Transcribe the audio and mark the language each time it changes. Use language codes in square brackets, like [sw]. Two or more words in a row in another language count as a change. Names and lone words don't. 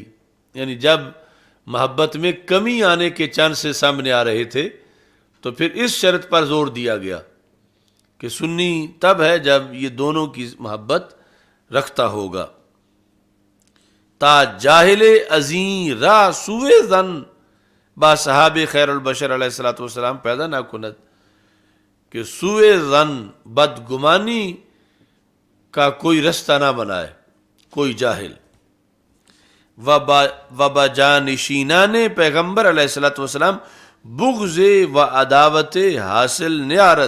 [ur] یعنی جب محبت میں کمی آنے کے چانسز سامنے آ رہے تھے تو پھر اس شرط پر زور دیا گیا کہ سنی تب ہے جب یہ دونوں کی محبت رکھتا ہوگا. [fa] تا جاہل ازیں را سوء ظن با صحاب خیر البشر علیہ الصلوۃ والسلام پیدا نہ کند، [ur] کہ سوء ظن بدگمانی کا کوئی رستہ نہ بنائے کوئی جاہل. [fa] و جانشینان پیغمبر علیہ الصلوۃ والسلام بغض و عداوت حاصل نیارد.